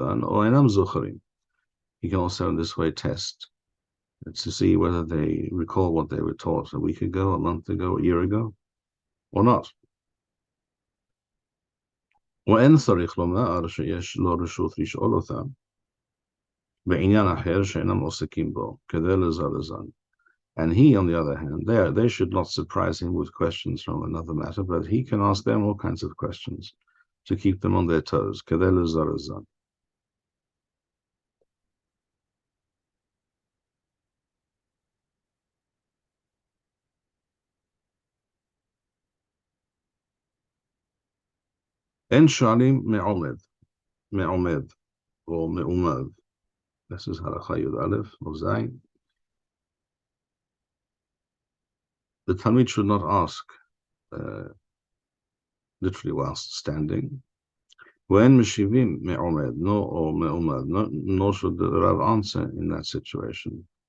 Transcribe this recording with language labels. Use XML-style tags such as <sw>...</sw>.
<en>He can also in this way test to see whether they recall what they were taught a week ago, a month ago, a year ago, or not.</en> <he>ואין צריך לומר שיש לו רשות לשאול אותם בעניין אחר שאינם עוסקים בו, כדי לזרזן.</he> <en>And he, on the other hand, they should not surprise him with questions from another matter, but he can ask them all kinds of questions to keep them on their toes.</en> <he>כדי לזרזן. אין שואלים מעומד or מעומד.</he> <en>This is halacha yud aleph or zayin. The Talmid should not ask literally whilst standing. When</en> <he>meshivim me'omed,</he> <en>no or</en> <he>me'omad,</he> <en>nor should the Rav answer in that situation.</en>